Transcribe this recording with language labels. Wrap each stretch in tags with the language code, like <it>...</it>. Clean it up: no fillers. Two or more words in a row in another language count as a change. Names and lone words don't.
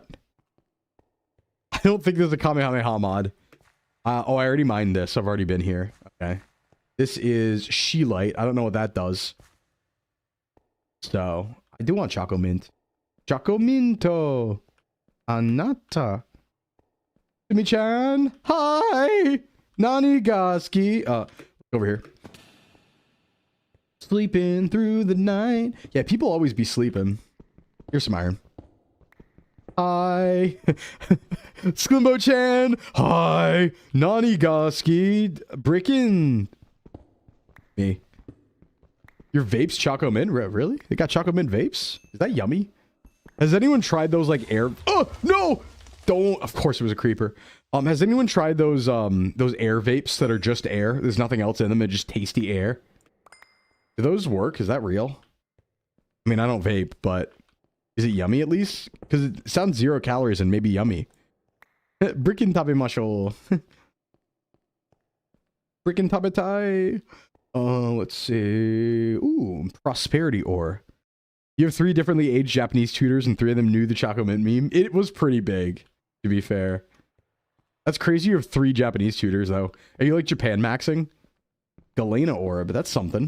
<en>I don't think there's a Kamehameha mod. Oh, I already mined this. I've already been here. Okay. This is She-Light. I don't know what that does. So, I do want Choco Mint. Choco Minto. Anata. Simi-chan. Hi.</en> <ja>何が好き.</ja> <en>Over here. Sleeping through the night. Yeah, people always be sleeping. Here's some iron. Hi. Sclimbo-chan. Hi.</en> <ja>Nanigaski. Brickin.</ja> <en>Me. Your vapes Choco Mint? Really? They got Choco Mint vapes? Is that yummy? Has anyone tried those like air... Oh, no! Don't... Of course it was a creeper. Has anyone tried those air vapes that are just air? There's nothing else in them. They're just tasty air. Do those work? Is that real? I mean, I don't vape, but... Is it yummy at least? Because it sounds 0 calories and maybe yummy.</en> <ja>Brickin tabemasho. Brickin tabetai.</ja> <en>Let's see. Ooh, prosperity ore. You have 3 differently aged Japanese tutors and 3 of them knew the Choco Mint meme. It was pretty big, to be fair. That's crazy. You have 3 Japanese tutors, though. Are you like Japan maxing? Galena ore, but that's something.</en>